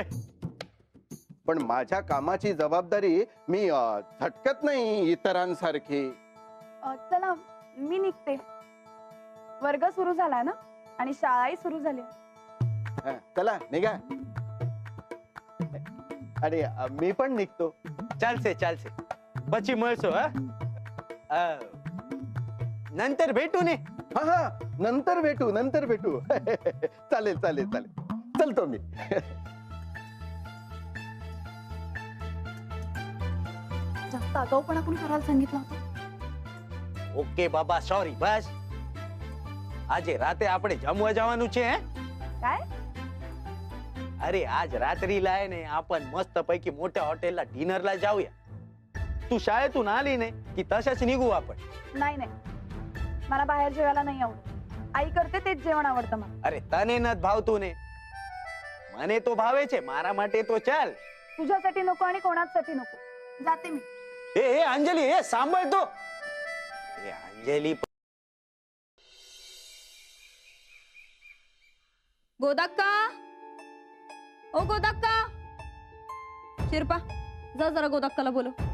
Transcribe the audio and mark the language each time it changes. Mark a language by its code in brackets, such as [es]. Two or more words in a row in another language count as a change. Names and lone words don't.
[mr] पण माझ्या कामाची जबाबदारी मी झटकत नाही इतरांसारखी. चला मी निघते. वर्ग सुरू झालाय ना आणि शाळाही सुरू झाली. चला निघा. आणि मी पण निघतो. [gu] ચાલશે ચાલશે, પછી મળશો. [mr] नंतर भेटू ने. हा हा, नंतर भेटू नंतर भेटू. चालेल चालेल चालेल, चलतो मी. जास्त आगाऊपणा कोणी करायला सांगितलं होतं? [gu] ઓકે બાબા, સોરી. બસ આજે રાતે આપણે જમવા જવાનું છે. [mr] काय? अरे आज रात्रीला आहे ने आपण मस्त पैकी मोठ्या हॉटेलला डिनरला जाऊया. तू शाळेतून आली नाही की तशाच निघू आपण. नाही नाही, मला बाहेर जेवायला नाही आवडत. आई करते तेच जेवण आवडतं मला. [gu] અરે તને ન ભાવતું ને, મને તો ભાવે છે. મારા માટે તો ચાલ. [mr] तुझ्यासाठी नको आणि कोणासाठी नको. जाते मी. ए अंजली, ए सांभाळ तो. ए अंजली, गोदाक्का, ओ गोदाक्का, शिरपा जा जरा गोदाक्काला बोलो.